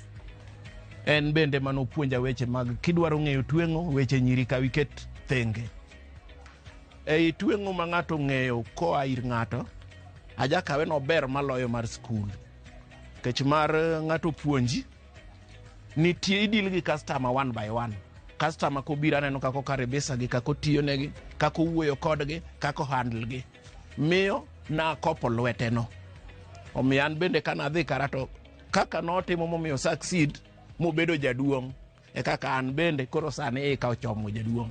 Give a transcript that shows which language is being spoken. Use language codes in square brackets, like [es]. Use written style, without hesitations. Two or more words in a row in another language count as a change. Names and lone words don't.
[luo] En bende manopuonja weche mag kidwaro ng'eyo tweng'o, weche nyiri ka wiket thenge. Ei tweng'o ma ng'ato ng'eyo koa ir ng'ato, aja kawe no ber maloyo mar skul. Kech mar ng'ato puonji, nitie idil gi [en] customer one by one. [luo] Customer kobira neno kako karibisa gi, kako tiyo negi, kako wuoyo kodgi, kako handle gi. Miyo na kopo lwete no. Omiyo an bende kana adhi karato kaka notimo momiyo succeed mobedo jaduong'. E kaka an bende koro sani ka ochomo jaduong'.